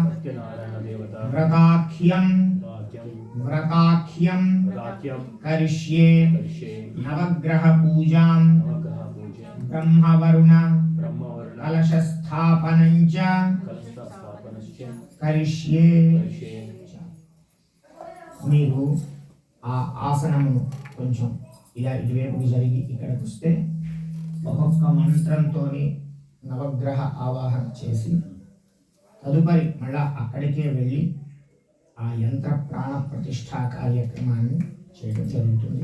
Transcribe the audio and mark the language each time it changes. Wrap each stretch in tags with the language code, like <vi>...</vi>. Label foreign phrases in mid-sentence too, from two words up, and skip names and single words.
<sa>व्रताख्यम करिष्ये नवग्रह पूजां ब्रह्मवरुण कलशस्थापनं च करिष्ये।</sa> <te>మీరు ఆ ఆసనమును కొంచెం ఇలా ఇటువైపుకి జరిగి ఇక్కడికి వస్తే ఒక్కొక్క మంత్రంతో నవగ్రహ ఆవాహన చేసి తదుపరి మళ్ళా అక్కడికే వెళ్ళి ఆ యంత్ర ప్రాణ ప్రతిష్ఠా కార్యక్రమాన్ని చేయడం జరుగుతుంది।</te>